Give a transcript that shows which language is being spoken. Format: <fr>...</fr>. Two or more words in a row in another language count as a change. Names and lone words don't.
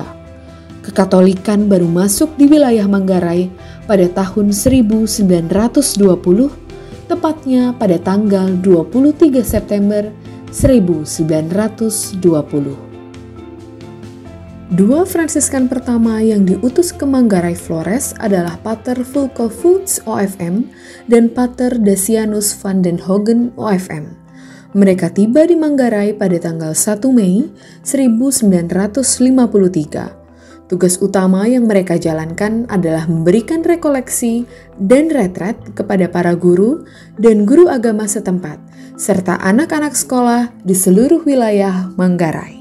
<id>Kekatolikan baru masuk di wilayah Manggarai pada tahun 1920, tepatnya pada tanggal 23 September 1920. 2 Fransiskan pertama yang diutus ke Manggarai Flores adalah Pater Fulco Voets OFM dan Pater Dacianus van den Hogen OFM. Mereka tiba di Manggarai pada tanggal 1 Mei 1953. Tugas utama yang mereka jalankan adalah memberikan rekoleksi dan retret kepada para guru dan guru agama setempat, serta anak-anak sekolah di seluruh wilayah Manggarai.</id>